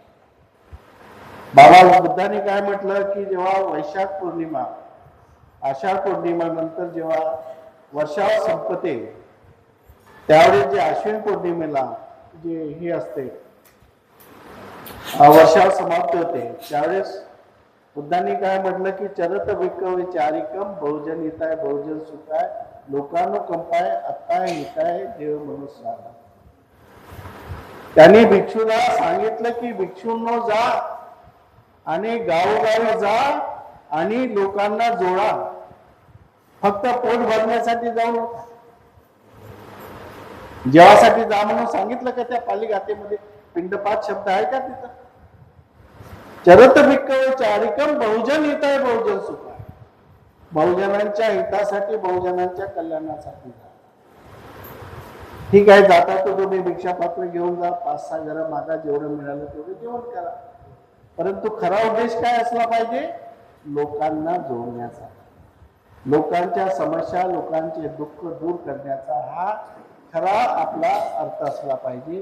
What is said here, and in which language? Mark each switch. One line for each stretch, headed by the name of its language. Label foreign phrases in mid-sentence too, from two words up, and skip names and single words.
Marathi: बाबा बुद्धाने काय म्हटलं की जेव्हा वैशाख पौर्णिमा, आषाढ पौर्णिमा नंतर जेव्हा वर्षाव संपते त्यावेळी जे अश्विन पौर्णिमेला जे हे असते वर्षाव समाप्त होते त्यावेळेस बुद्धांनी काय म्हटलं की
Pali: चरत भिक्खवे चारिकम बहुजन हिताय बहुजन सुखाय लोकांनो कंपाय अत्ताय हिताय देव
Marathi: मनुष्याला. त्यांनी भिक्षूला सांगितलं की भिक्षूंनो जा आणि गावोगावी जा आणि लोकांना जोडा, फक्त पोट भरण्यासाठी जाऊ नका. जेवासाठी जा म्हणून सांगितलं का त्या पाली गाथेमध्ये? पिंडपात शब्द आहे का तिथं?
Pali: चरत भिक्खवे चारिकम बहुजन हिताय बहुजन सुखाय.
Marathi: बहुजनांच्या हितासाठी बहुजनांच्या कल्याणासाठी जा. ठीक आहे, जाता तो तुम्ही भिक्षा पात्र घेऊन जा, 5-6 घरं मागा, जेवढं मिळालं तेवढं जेवण करा. परंतु खरा उद्देश काय असला पाहिजे? लोकांना जोडण्याचा, लोकांच्या समस्या लोकांचे दुःख दूर करण्याचा हा खरा आपला अर्थ असला पाहिजे.